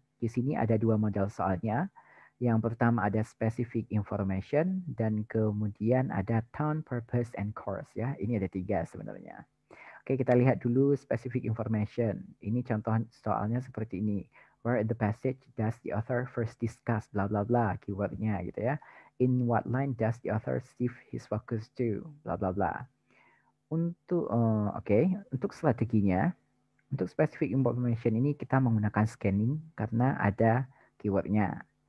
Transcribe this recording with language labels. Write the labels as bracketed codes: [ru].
[id] Di sini ada dua model soalnya. Yang pertama ada specific information dan kemudian ada tone, purpose, and course ya. Ini ada 3 sebenarnya. Oke, kita lihat dulu specific information. Ini contoh soalnya seperti ini. [en] Where in the passage does the author first discuss bla bla bla, [id] keywordnya gitu ya. [en] In what line does the author shift his focus to bla bla bla. [id] Untuk untuk strateginya, untuk specific information ini kita menggunakan scanning karena ada keywordnya.